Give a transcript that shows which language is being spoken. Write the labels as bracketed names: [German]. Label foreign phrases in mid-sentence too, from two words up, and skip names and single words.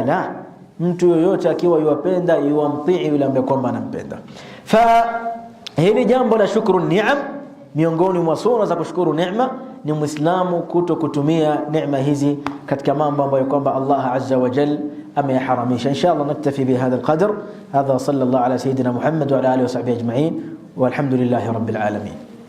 [Swahili] La, mtu yoyote akiwa yuwapenda yuwamtii yule ambaye kwamba anampenda. Fa hili jambo la shukru ni'am, miongoni mwa sura za kushukuru neema ni muislamu kuto kutumia neema hizi katika mambo ambayo kwamba [Arabic] الله عز وجل [Swahili] ameyaharamisha. [Arabic] إن شاء الله نكتفي بهذا القدر. هذا صلى الله على سيدنا محمد وعلى آله وصحبه أجمعين، والحمد لله رب العالمين.